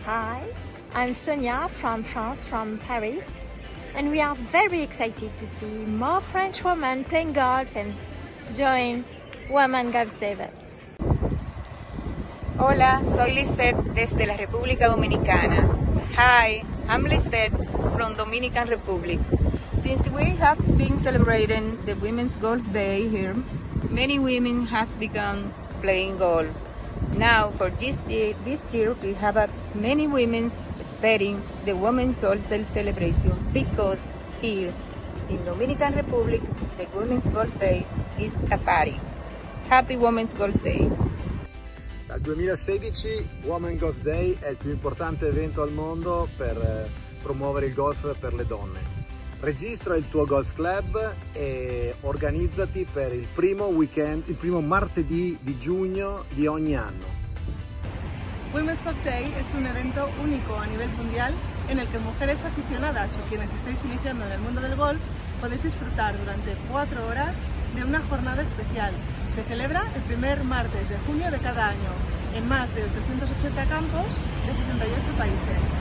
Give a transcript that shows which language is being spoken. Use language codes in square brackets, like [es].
[en] Hi, I'm Sonia from France, from Paris. And we are very excited to see more French women playing golf and join Women's Golf Day event. [es] Hola, soy Lisette desde la República Dominicana. [en] Hi, I'm Lisette from Dominican Republic. Since we have been celebrating the Women's Golf Day here, many women have begun playing golf. Now, for this year we have many women expecting the Women's Golf Day celebration, because here in Dominican Republic, the Women's Golf Day is a party. Happy Women's Golf Day! [it] Dal 2016 Women's Golf Day è il più importante evento al mondo per promuovere il golf per le donne. Registra il tuo golf club e organizzati per il primo weekend, il primo martedì di giugno di ogni anno. [es] Women's Golf Day es un evento único a nivel mundial en el que mujeres aficionadas o quienes estáis iniciando en el mundo del golf podéis disfrutar durante 4 horas de una jornada especial. Se celebra el primer martes de junio de cada año en más de 880 campos de 68 países.